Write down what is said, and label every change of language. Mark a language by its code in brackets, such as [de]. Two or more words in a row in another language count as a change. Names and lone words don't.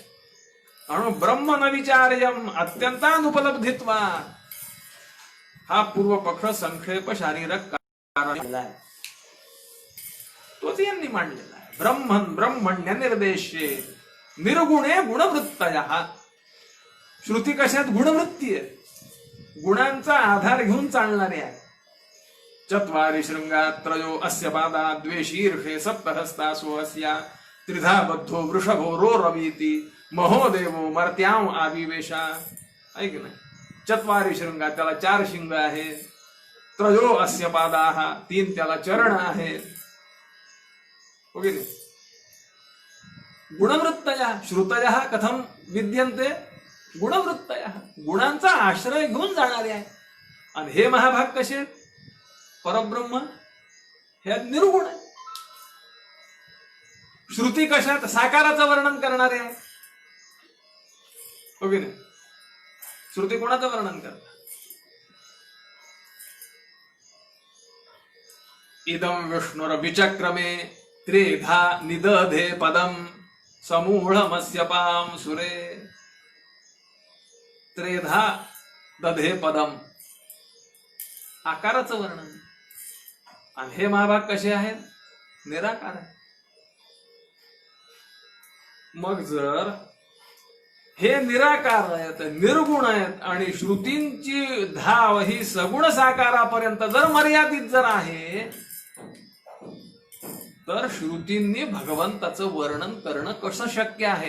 [sa] अणु ब्रह्म न विचार्यम अत्यंतानुपलब्धित्वा [mr] हा पूर्व पक्ष संक्षेप शारीरक तोच यांनी मांडलेला आहे. [sa] ब्रह्मण्य निर्देशे निर्गुणे गुणवृत्तयः. [mr] श्रुती कशात? गुणवृत्ती आहे. गुणांचा आधार घेऊन चालणारे आहे. [sa] चत्वारि शृंगा त्रयो अस्य पादा द्वे शीर्षे सप्तहस्तासु अस्या त्रिधा बद्धो वृषभो रोरवीति महोदेवो मर्त्यां आविवेशा. [mr] ऐक ना, [sa] चत्वारि शृंगा [mr] त्याला 4 शिंग आहे. [sa] त्रयो अस्य पादाः [mr] 3 त्याला चरण आहेत. ओके. [sa] गुणवृत्तयः श्रुतयः कथम विद्यन्ते? [mr] गुणवृत्तयः गुणांचा आश्रय घेऊन जाणारे आहे. आणि हे महाभाग कसे? परब्रह्म हे निर्गुण आहे. श्रुती कशात? साकाराचं वर्णन करणारे आहे. ओके नाही. श्रुती कोणाचं वर्णन करतात? [sa] इदं विष्णुरविचक्रमे त्रेधा निदधे पदम समूढमस्यपाम सुरे. त्रेधा दधे पदम [mr] आकाराचं वर्णन. आणि हे महाभाग कसे आहेत? निराकार आहे. मग जर हे निराकार आहेत, निर्गुण आहेत आणि श्रुतींची धाव ही सगुण साकारापर्यंत जर मर्यादित जर आहे, तर श्रुतींनी भगवंताचं वर्णन करणं कसं शक्य आहे?